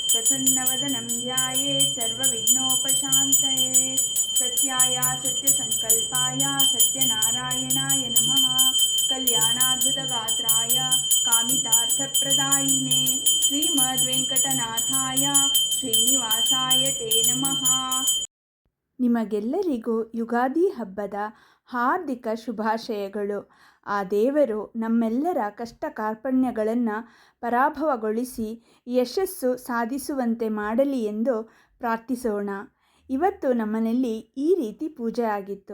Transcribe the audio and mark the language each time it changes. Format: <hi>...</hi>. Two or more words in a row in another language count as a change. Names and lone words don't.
<sa>प्रसन्नवदनं ध्यायेत् सर्वविघ्नोपशान्तये। सत्याय सत्यसङ्कल्पाय सत्यनारायणाय नमः। कल्याणाद्भुतगात्राय कामितार्थप्रदायिने श्रीमद्वेङ्कटनाथाय ಶ್ರೀನಿವಾಸಾಯ ತೇ ನಮಃ.</sa> <kn>ನಿಮಗೆಲ್ಲರಿಗೂ ಯುಗಾದಿ ಹಬ್ಬದ ಹಾರ್ದಿಕ ಶುಭಾಶಯಗಳು. ಆ ದೇವರು ನಮ್ಮೆಲ್ಲರ ಕಷ್ಟ ಕಾರ್ಪಣ್ಯಗಳನ್ನು ಪರಾಭವಗೊಳಿಸಿ ಯಶಸ್ಸು ಸಾಧಿಸುವಂತೆ ಮಾಡಲಿ ಎಂದು ಪ್ರಾರ್ಥಿಸೋಣ. ಇವತ್ತು ನಮ್ಮನೆಯಲ್ಲಿ ಈ ರೀತಿ ಪೂಜೆ ಆಗಿತ್ತು.</kn>